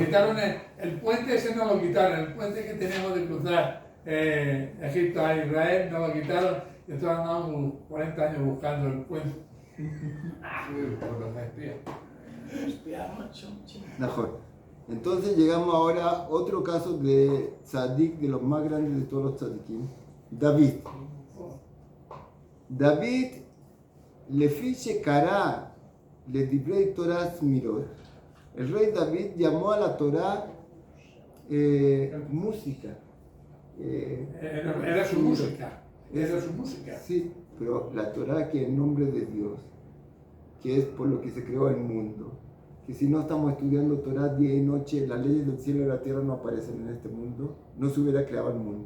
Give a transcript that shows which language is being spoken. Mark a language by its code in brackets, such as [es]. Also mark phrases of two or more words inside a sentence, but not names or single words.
[es] quitaron el puente, ese no lo quitaron, el puente que tenemos de cruzar Egipto a Israel, no lo quitaron, y entonces andamos 40 años buscando el puente. Por los espías. Mejor. Entonces llegamos ahora a otro caso de tzadik, de los más grandes de todos los tzadikim, David. [he] David, לפי שקרא לדברי תורה סמירות, [es] el rey David llamó a la Torah música. Era su música. Era su música. Sí, pero la Torah que es el nombre de Dios, que es por lo que se creó el mundo. Que si no estamos estudiando Torah día y noche, las leyes del cielo y la tierra no aparecen en este mundo, no se hubiera creado el mundo.